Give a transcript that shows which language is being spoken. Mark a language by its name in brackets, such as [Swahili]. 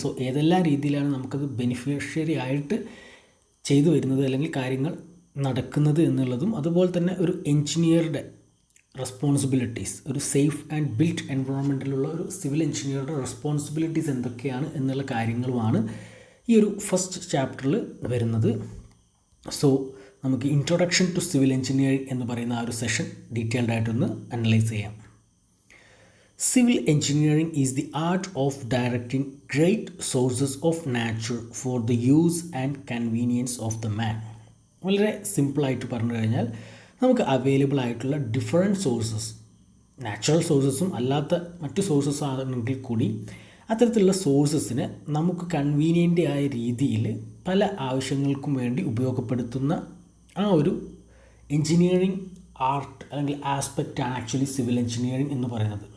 [Malayalam] So ഏതെല്ലാം രീതിയിലാണ് നമുക്കത് ബെനിഫിഷ്യറി ആയിട്ട് ചെയ്തു വരുന്നത് അല്ലെങ്കിൽ കാര്യങ്ങൾ നടക്കുന്നത് എന്നുള്ളതും, അതുപോലെ തന്നെ ഒരു എഞ്ചിനീയറുടെ റെസ്പോൺസിബിലിറ്റീസ്, ഒരു സേഫ് ആൻഡ് ബിൽറ്റ് എൻവയോൺമെൻറ്റിലുള്ള ഒരു സിവിൽ എഞ്ചിനീയറുടെ റെസ്പോൺസിബിലിറ്റീസ് എന്തൊക്കെയാണ് എന്നുള്ള കാര്യങ്ങളുമാണ് ഈ ഒരു ഫസ്റ്റ് ചാപ്റ്ററിൽ വരുന്നത്. സോ നമുക്ക് ഇൻട്രൊഡക്ഷൻ ടു സിവിൽ എഞ്ചിനീയറിംഗ് എന്ന് പറയുന്ന ആ ഒരു സെഷൻ ഡീറ്റെയിൽഡ് ആയിട്ടൊന്ന് അനലൈസ് ചെയ്യാം. [English] Civil engineering is the art of directing great sources of nature for the use and convenience of the man. [Malayalam] വളരെ സിമ്പിളായിട്ട് പറഞ്ഞു കഴിഞ്ഞാൽ നമുക്ക് അവൈലബിൾ ആയിട്ടുള്ള ഡിഫറെൻറ്റ് സോഴ്സസ്, നാച്ചുറൽ സോഴ്സസും അല്ലാത്ത മറ്റ് സോഴ്സസ് ആണെങ്കിൽ കൂടി അത്തരത്തിലുള്ള സോഴ്സസിനെ നമുക്ക് കൺവീനിയൻ്റ് ആയ രീതിയിൽ പല ആവശ്യങ്ങൾക്കും വേണ്ടി ഉപയോഗപ്പെടുത്തുന്ന ആ ഒരു എൻജിനീയറിംഗ് ആർട്ട് അല്ലെങ്കിൽ ആസ്പെക്റ്റാണ് ആക്ച്വലി സിവിൽ എഞ്ചിനീയറിംഗ് എന്ന് പറയുന്നത്.